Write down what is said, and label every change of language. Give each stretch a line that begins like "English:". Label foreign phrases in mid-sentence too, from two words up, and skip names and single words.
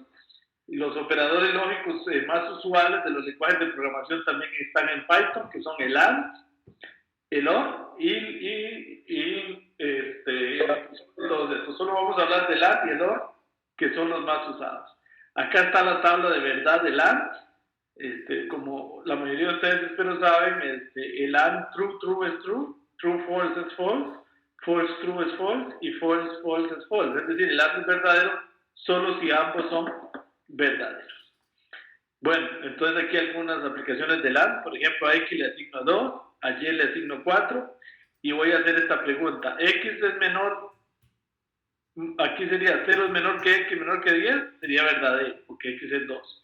Spanish: Los operadores lógicos más usuales de los lenguajes de programación también están en Python, que son el AND, el OR todos estos. Solo vamos a hablar del AND y el OR, que son los más usados. Acá está la tabla de verdad del AND. Como la mayoría de ustedes espero saben, el
English: AND true
Spanish: es
English: true, true false
Spanish: es false,
English: false true
Spanish: es false y
English: false false
Spanish: es false. Es decir, el AND es verdadero solo si ambos son verdaderos. Bueno, entonces aquí algunas aplicaciones del AND. Por ejemplo, a X le asigno 2, a Y le asigno 4, y voy a hacer esta pregunta. X es menor, aquí sería 0 es menor que X menor que 10, sería verdadero, porque X es 2.